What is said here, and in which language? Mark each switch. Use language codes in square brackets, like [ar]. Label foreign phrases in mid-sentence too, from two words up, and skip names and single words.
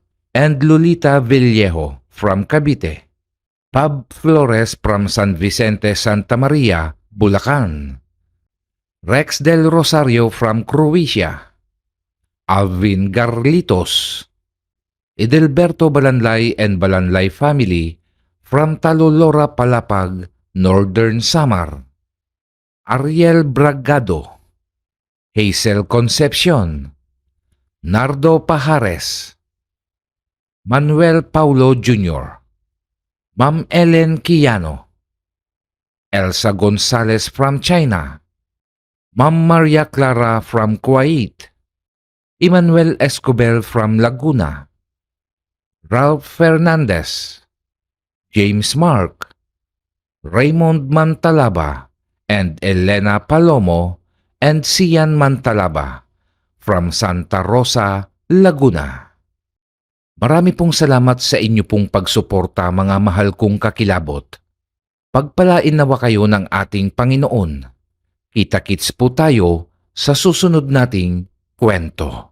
[en] and Lolita Villejo from Cavite, Pab Flores from San Vicente, Santa Maria, Bulacan, Rex Del Rosario from Croatia, Alvin Garlitos, Edelberto Balanlay and Balanlay family from Talolora, Palapag, Northern Samar, Ariel Bragado, Hazel Concepcion, Nardo Pajares, Manuel Paulo Jr., Ma'am Ellen Quijano, Elsa Gonzalez from China, Ma'am Maria Clara from Kuwait, Emmanuel Escobel from Laguna, Ralph Fernandez, James Mark, Raymond Mantalaba, and Elena Palomo and Sian Mantalaba from Santa Rosa, Laguna. [tl] Marami pong salamat sa inyo pong pagsuporta, mga mahal kong kakilabot. Pagpalain nawa kayo ng ating Panginoon. Kita-kits po tayo sa susunod nating kwento.